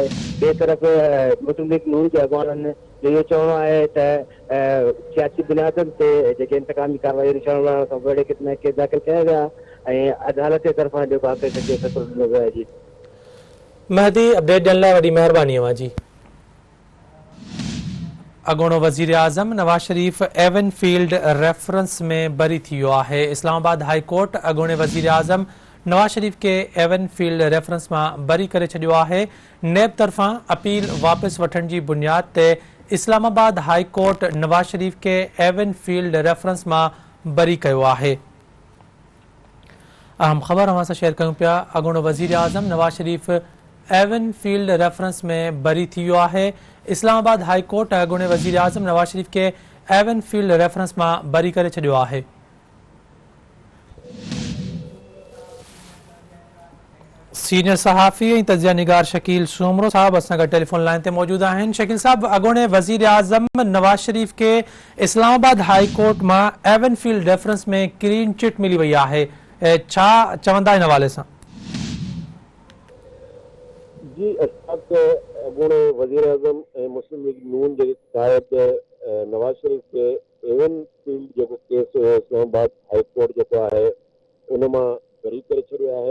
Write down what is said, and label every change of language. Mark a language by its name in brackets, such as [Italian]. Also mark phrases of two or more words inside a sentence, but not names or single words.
[Sindhi] ॿिए तरफ़ मुस्लिम लीग नून जे अॻवाननि जो इहो चवणो आहे त सियासी बुनियादनि ते जेके इंतकामी कार्रवाई थियण खां बड़े क़िस्म केस दाख़िल कया विया ऐं अदालत जे तरफ़ां जेको आहे फ़ैसिलो ॾिनो वियो आहे। जी मेहदी, अपडेट ॾियण लाइ वॾी महिरबानी अवां जी। अॻूणो वज़ीर आज़म नवाज़ शरीफ़ एवन फील्ड रेफरेंस में बरी थी वियो आहे। इस्लामाबाद हाई कोर्ट अॻूणे वज़ीर आज़म नवाज़ शरीफ़ के एवन फील्ड रेफरेंस मां बरी करे छॾियो आहे। नैब तरफ़ां अपील वापसि वठण जी बुनियाद ते इस्लामाबाद हाई कोर्ट नवाज़ शरीफ़ के एवन फील्ड रेफरेंस मां बरी कयो आहे। अहम ख़बर अवां सां शेयर कयूं पिया। अॻूणो वज़ीर आज़म नवाज़ शरीफ़ एवन फील्ड रेफरेंस में बरी थी वियो आहे। इस्लामाबाद हाई कोर्ट अॻूणे वज़ीर आज़म नवाज़ शरीफ़ के एवन फील्ड रेफरेंस मां बरी करे छॾियो आहे। सीनियर सहाफ़ी ऐं तजिया निगार शकील सूमरो साहब असां गॾु टेलीफोन लाइन ते मौजूद आहिनि। शकील साहब, अॻूणे वज़ीर आज़म नवाज़ शरीफ़ के इस्लामाबाद हाई कोर्ट मां एवन फील्ड रेफरेंस में क्लीन चिट मिली वई आहे, छा चवंदा इन हवाले सां? जी अशफाक अॻूणे वज़ीर आज़म ऐं मुस्लिम लीग नून जे कायद नवाज़ शरीफ़ खे एवन फील्ड जेको केस हुयो इस्लामाबाद हाई कोर्ट जेको आहे उन मां बरी करे छॾियो आहे।